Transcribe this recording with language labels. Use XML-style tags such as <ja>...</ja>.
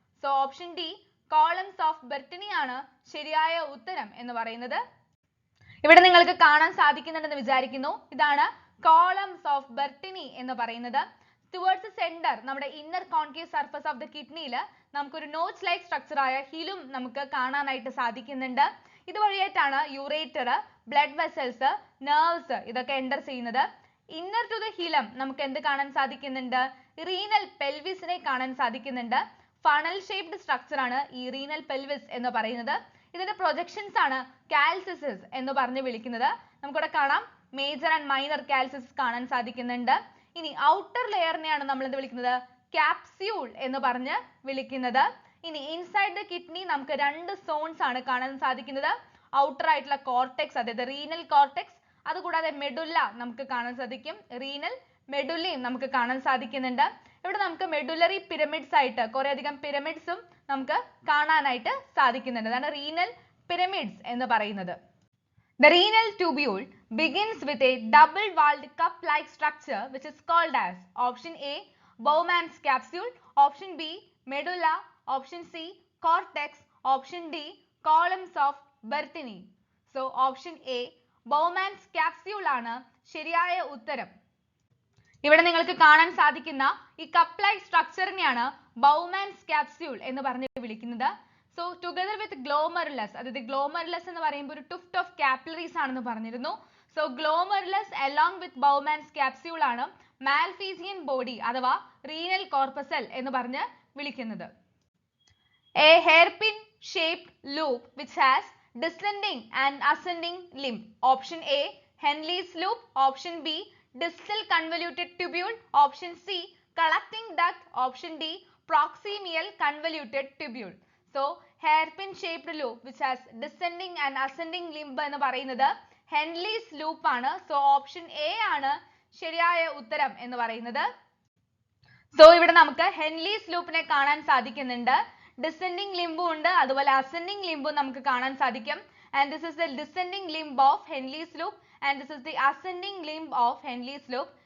<ml>So option D columns of Bertini ആണ് ശരിയായ ഉത്തരം എന്ന് പറയുന്നത്. ഇവിടെ നിങ്ങൾക്ക് കാണാൻ സാധിക്കുന്നുണ്ടെന്ന് വിചാരിക്കുന്നു. ഇതാണ് columns of Bertini എന്ന് പറയുന്നത്.</ml> <en>Towards the center</en> <ml>നമ്മുടെ inner concave surface of the kidneyയിൽ നമുക്കൊരു നോച്ച് ലൈക്ക് സ്ട്രക്ചർ ആയ ഹിലും നമുക്ക് കാണാനായിട്ട് സാധിക്കുന്നുണ്ട്. ഇതുവഴിയായിട്ടാണ് യൂറേറ്റർ, ബ്ലഡ് വെസൽസ്, നെർവ്സ് ഇതൊക്കെ എൻ്റർ ചെയ്യുന്നത്. ഇന്നർ ടു ദ ഹിലം നമുക്ക് എന്ത് കാണാൻ സാധിക്കുന്നുണ്ട്? റീനൽ പെൽവിസിനെ കാണാൻ സാധിക്കുന്നുണ്ട്. ഫണൽ ഷേപ്ഡ് സ്ട്രക്ചർ ആണ് ഈ റീനൽ പെൽവിസ് എന്ന് പറയുന്നത്. ഇതിന്റെ പ്രൊജക്ഷൻസ് ആണ് കാൽസിസസ് എന്ന് പറഞ്ഞ് വിളിക്കുന്നത്. നമുക്കിവിടെ കാണാം മേജർ ആൻഡ് മൈനർ കാൽസിസസ് കാണാൻ സാധിക്കുന്നുണ്ട്. ഇനി ഔട്ടർ ലെയറിനെയാണ് നമ്മൾ എന്ത് വിളിക്കുന്നത്? ക്യാപ്സ്യൂൾ എന്ന് പറഞ്ഞ് വിളിക്കുന്നത്. ഇനി ഇൻസൈഡ് ദ കിഡ്നി നമുക്ക് രണ്ട് സോൺസ് ആണ് കാണാൻ സാധിക്കുന്നത്. ഔട്ടർ ആയിട്ടുള്ള കോർട്ടെക്സ് അതായത് റീനൽ കോർട്ടെക്സ്, അതുകൂടാതെ മെഡുല്ല നമുക്ക് കാണാൻ സാധിക്കും. റീനൽ മെഡുല്ലയും നമുക്ക് കാണാൻ സാധിക്കുന്നുണ്ട്. ഇവിടെ നമുക്ക് മെഡുലറി പിരമിഡ്സ് ആയിട്ട് കുറെ അധികം പിരമിഡ്സും നമുക്ക് കാണാനായിട്ട് സാധിക്കുന്നുണ്ട്. അതാണ് റീനൽ പിരമിഡ്സ് എന്ന് പറയുന്നത്.</ml> <en>The renal tubule begins with a double-walled cup-like structure which is called as option A Bowman's capsule, option B medulla, option C cortex, option D columns of Bertini. So option A</en> <ml>Bowman's capsule ആണ് ശരിയായ ഉത്തരം. ഇവിടെ നിങ്ങൾക്ക് കാണാൻ സാധിക്കുന്ന ഈ cup like സ്ട്രക്ചറിനെയാണ് Bowman's capsule എന്ന് പറഞ്ഞ് വിളിക്കുന്നത്. സോ ടുഗദർ വിത്ത് ഗ്ലോമറുലസ്, അതായത് ഗ്ലോമറുലസ് എന്ന് പറയുമ്പോൾ ഒരു ടുഫ്റ്റ് ഓഫ് കാപ്പിലറീസ് ആണെന്ന് പറഞ്ഞിരുന്നു. So glomerulus along with Bowman's capsule ആണ് മാൽഫീസിയൻ ബോഡി അഥവാ റീനൽ കോർപ്പസൽ എന്ന് പറഞ്ഞ് വിളിക്കുന്നത്.</ml> <en>A hairpin shaped loop which has descending and ascending limb. Option A, Henle's loop. Option B, distal convoluted tubule. Option C, collecting duct. Option D, proximal convoluted tubule. So hairpin shaped loop which has descending and ascending limb</en> <ml>എന്ന് പറയുന്നത്</ml> <en>Henle's loop ആണ്.</en> <ml>So option A ആണ് ശരിയായ ഉത്തരം എന്ന് പറയുന്നത്. So ഇവിടെ നമുക്ക് Henle's loopനെ കാണാൻ സാധിക്കുന്നുണ്ട്. ഡിസെൻഡിങ് ലിംബും ഉണ്ട്, അതുപോലെ അസെൻഡിങ് ലിംബും നമുക്ക് കാണാൻ സാധിക്കും.</ml> <en>And this is the descending limb of Henle's loop and this is the ascending limb of Henle's loop.</en>